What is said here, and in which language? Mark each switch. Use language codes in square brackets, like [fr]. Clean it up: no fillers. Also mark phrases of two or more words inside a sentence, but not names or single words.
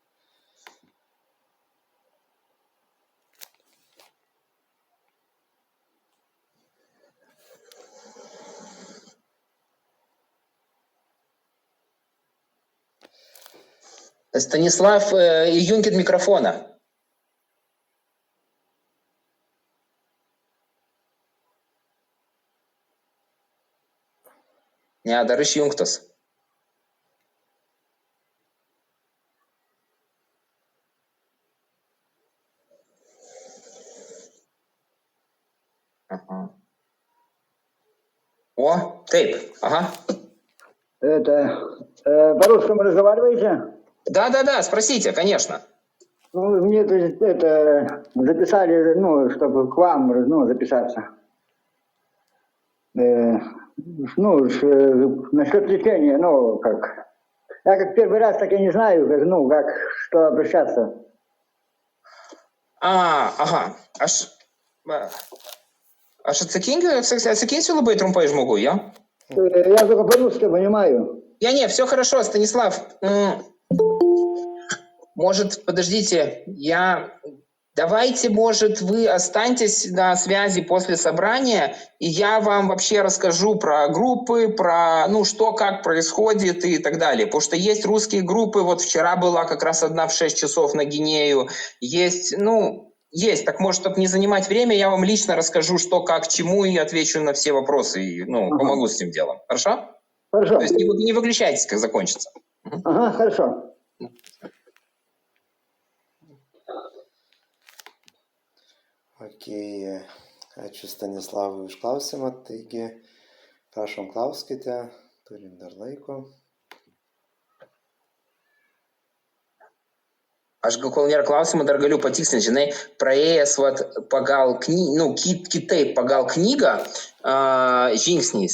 [lt] Станислав, įjunkit mikrofoną. Ne, dar išjungtas. [ru] Ага. [lt] О, taip, ага. [ru] По-русски разговариваете? Да, спросите, конечно. Мне записали, чтобы к вам, записаться. Насчет лечения, как. Я как первый раз, так я не знаю, что обращаться. Ага. Aš atsakinsiu labai trumpai žmogui, ja? Я только по-русски понимаю. Не, все хорошо, Станислав. Может, подождите, давайте, может, вы останьтесь на связи после собрания, и я вам вообще расскажу про группы, про, что, как происходит и так далее. Потому что есть русские группы, вот вчера была как раз одна в 6 часов на Гинею, есть, есть. Так, может, чтобы не занимать время, я вам лично расскажу, что, как, чему, и отвечу на все вопросы, и, помогу с этим делом. Хорошо? Хорошо. То есть не выключайтесь, как закончится. Ага, хорошо. [lt] Okei, ačiū Stanislavui už klausimą. Taigi, Prašom, klauskite, turim dar laiko. Aš gal kol nėra klausimų, dar galiu patikslinti, žinai, praėjęs pagal kitaip pagal knygą žingsniais.